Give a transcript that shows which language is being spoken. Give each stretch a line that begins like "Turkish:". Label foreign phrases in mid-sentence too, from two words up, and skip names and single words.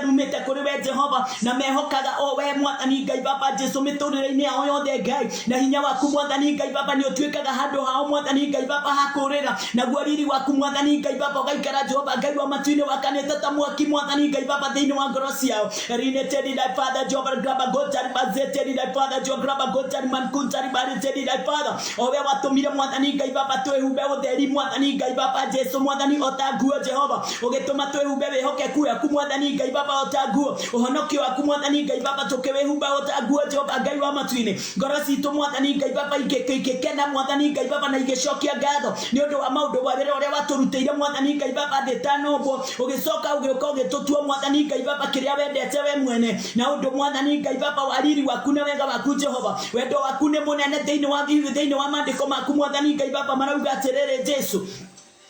Kikuyu: rumite kuri we Jehova na mehokaga o we mwathani Ngai Baba Jesu miturire-ini yao yothe Ngai na hinya waku mwathani Ngai Baba ni utuikaga handu hao mwathani Ngai Baba hakurira na guariri waku mwathani Ngai Baba ugaikara Jehova Ngai wa matuini wakanete ta mwaki mwathani Ngai Baba thiini wa ngoro ciao rinete di dai Father Jehovah graba gotar bazete di dai Father Jehovah graba gotar mankuntari barite di dai Father owe watumire mwathani Ngai Baba twehumbe utheri mwathani Ngai Baba Jesu mwathani otaguo Jehova ugetuma twehumbe wihokeku yaku mwathani Ngai Baba otaguo uhonokio waku mwathani Ngai Baba tukewehumba otaguo Jehova Ngai wa matuini ngoro citu mwathani Ngai Baba igekena mwathani Ngai Baba na igecokia ngatho ni undu wa maundu wa wira uria waturutire mwathani Ngai Baba thitano ugicoka ugioka ugitutua mwathani Ngai Baba kiria wendete we mwene na undu mwathani Ngai Baba wariri waku na wega waku Jehova wendo waku ni munene thiini wa maandiko maku mwathani Ngai Baba marauga atiriri Jesu